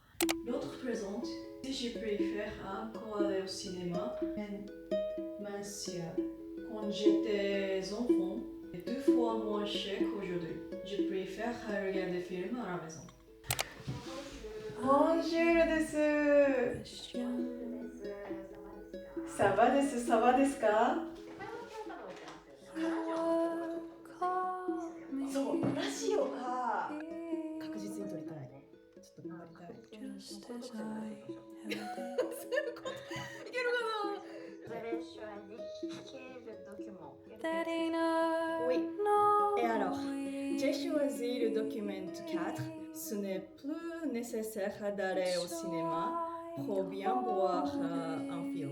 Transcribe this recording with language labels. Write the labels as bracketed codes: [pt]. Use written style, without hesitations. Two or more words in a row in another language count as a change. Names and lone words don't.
[fr] L'autre présente, si je préfère encore aller au cinéma, quand j'étais enfant, c'est 2 fois moins cher qu'aujourd'hui. Je préfère regarder des films à la maison. Bonjour desu. Ça va desu, ça va [ja] ですか? そう、ラジオが確実に撮りたい。ちょっと頑張りたい。いけるかな。 [fr] Vous avez choisi quel document? Oui. Et alors, j'ai choisi le document 4. Ce n'est plus nécessaire d'aller au cinéma pour bien voir un film.